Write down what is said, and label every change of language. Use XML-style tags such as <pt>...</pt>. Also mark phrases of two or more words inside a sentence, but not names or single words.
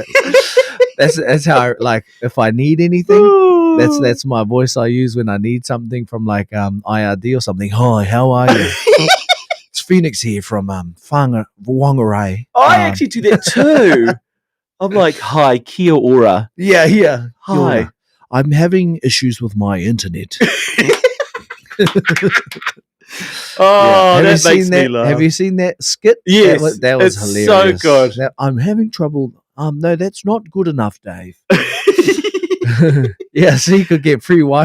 <en>that's how I, like if I need anything, that's my voice I use when I need something from like IRD or something. Hi, how are you? It's Phoenix here from Whangarei. I actually do that too. I'm like,</en> <mi>hi, kia ora.</mi> <en>Yeah. Kia Hi. ora. I'm having issues with my internet. Oh, Have you that seen makes me laugh. Have you seen that skit? Yes, that was it's hilarious. so good. I'm having trouble. No, that's not good enough, Dave. Yeah, so you could get free Wi-Fi.</en>